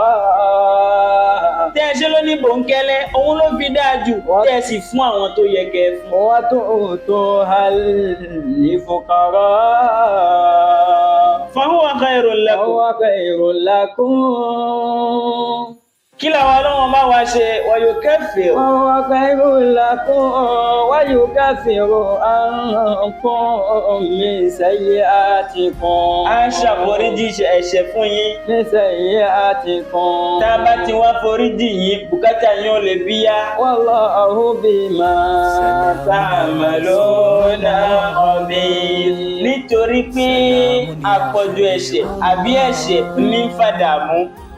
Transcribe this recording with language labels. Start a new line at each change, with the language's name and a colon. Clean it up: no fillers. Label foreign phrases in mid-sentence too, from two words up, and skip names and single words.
Yoruba: Tẹ́ ẹ ṣe lóní bòńkẹ́lẹ́ òun ló fi dájú. Tẹ́ ẹ sì fún àwọn tó yẹ kẹ́ ẹ fún.
Arabic: وتؤتوها الفقراء. فهو خير لكم. فهو خير لكم.
Yoruba: Kí làwọn Ọlọ́run bá wa ṣe
Arabic: ويكفر. فهو خير لكم ويكفر عنكم من سيئاتكم.
Yoruba: A ṣàforíjì ẹ̀ṣẹ̀ fún yín.
Arabic: من سيئاتكم.
Yoruba: Tá a bá ti wá foríjì yín, bùkátà yín ò lè bíyá.
Arabic: والله بما تعملون خبير.
Yoruba: Nítorí pé àpọ̀jù ẹ̀ṣẹ̀ àbí ẹ̀ṣẹ̀ ní fàdàmú.